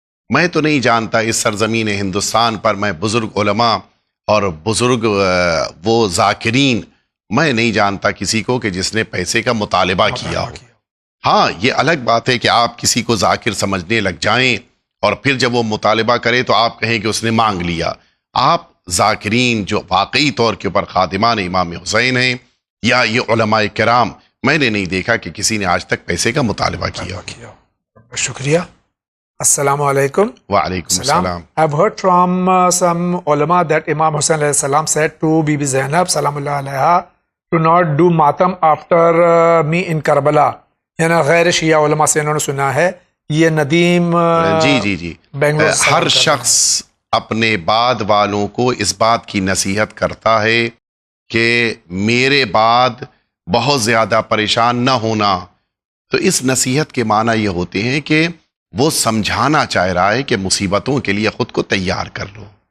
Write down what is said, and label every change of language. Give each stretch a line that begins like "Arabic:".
Urdu: میں تو نہیں جانتا اس سرزمین ہندوستان پر، میں بزرگ علماء اور بزرگ وہ ذاکرین، میں نہیں جانتا کسی کو کہ جس نے پیسے کا مطالبہ کیا ہو۔ ہاں، یہ الگ بات ہے کہ آپ کسی کو ذاکر سمجھنے لگ جائیں اور پھر جب وہ مطالبہ کرے تو آپ کہیں کہ اس نے مانگ لیا۔ آپ ذاکرین جو واقعی طور کے اوپر خادمان امام حسین ہیں، یا یہ علماء کرام، میں نے نہیں دیکھا کہ کسی نے آج تک پیسے کا مطالبہ کیا۔ شکریہ۔ السلام علیکم۔ وعلیکم السلام۔
English: I've heard from some ulama that Imam Hussain alayhi salam said to Bibi Zainab salamullah alayha to not do matam after me in Karbala.
Urdu: یعنی غیر شیعہ علماء سے انہوں نے سنا ہے، یہ ندیم جی بنگلور ہر شخص اپنے بعد والوں کو اس بات کی نصیحت کرتا ہے کہ میرے بعد بہت زیادہ پریشان نہ ہونا، تو اس نصیحت کے معنی یہ ہوتے ہیں کہ وہ سمجھانا چاہ رہا ہے کہ مصیبتوں کے لیے خود کو تیار کر لو۔